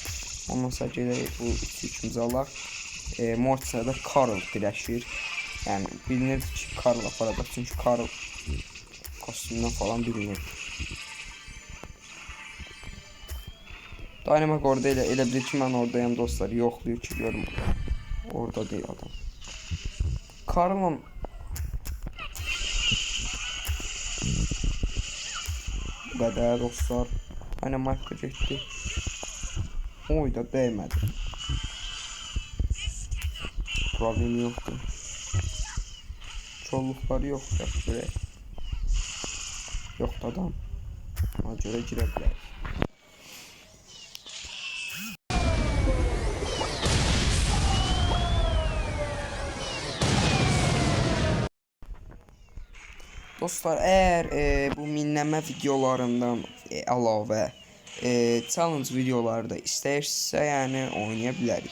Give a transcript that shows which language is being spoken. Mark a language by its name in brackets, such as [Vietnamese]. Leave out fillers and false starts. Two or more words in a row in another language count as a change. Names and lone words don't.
[Azerbaijani] Ondan sonra gedək bu üçümüzü alaq. Mortis'ə də Karl birləşir. Yəni bilinir ki, Karl aparacaq çünki Karl kostümündən falan bilinir. Dynamite orada elə bilir ki, mən oradayım dostlar. Yoxlayır ki, görüm. Orada değil adam. [Turkish] Karl'ın bu kadar dostlar. Hani Mike getdi. Oy da değmedi. Problemi yoktu. Çollukları yok ya böyle. Yok adam. Ona göre girebilir. [Azerbaijani] Dostlar, əgər bu minləmə videolarından əlavə challenge videoları da istəyirsinizsə, yəni oynaya bilərik.